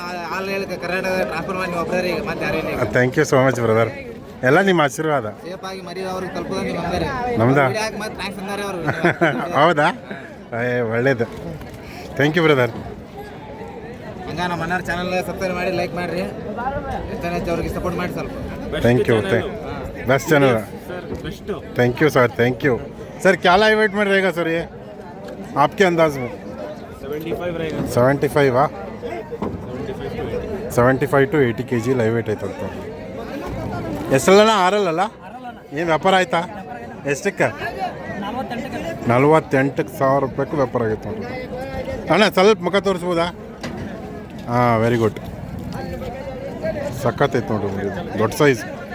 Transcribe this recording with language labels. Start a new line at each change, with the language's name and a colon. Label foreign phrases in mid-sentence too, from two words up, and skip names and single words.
English: thank you so much brother,
Kannada: ಎಲ್ಲ ನಿಮ್ಮ ಆಶೀರ್ವಾದ. ನಮ್ದಾ? ಹೌದಾ?
English: ಒಳ್ಳೇದು, thank you brother.
Kannada: ನಮ್ಮ ಮನ್ನಾರ್
English: channel subscribe
Kannada: ಮಾಡಿ, ಲೈಕ್ ಮಾಡಿರಿ, ಅವ್ರಿಗೆ ಸಪೋರ್ಟ್ ಮಾಡಿ ಸ್ವಲ್ಪ.
English: thank you, best channel, thank you sir, thank you sir.
Hindi: क्या
English: live weight
Hindi: में रहेगा सर ये आपके अंदाज में? 75 रहेगा।
English: 75 हाँ, 75 to 80 kg live weight
Kannada: ಐತೆ ಅಂತ. ಎಷ್ಟಲ್ಲ? 6 ಏನು ವ್ಯಾಪಾರ ಆಯ್ತಾ? ಎಷ್ಟಕ್ಕೆ? 48,000 ರೂಪಾಯಿಗೂ ವ್ಯಾಪಾರ ಆಗೈತೆ ನೋಡ್ರಿ. ಅಣ್ಣ ಸ್ವಲ್ಪ ಮುಖ ತೋರಿಸ್ಬೋದಾ? ಹಾಂ,
English: very good,
Kannada: ಸಖತ್ತೈತೆ ನೋಡ್ರಿ, ದೊಡ್ಡ ಸೈಜ್.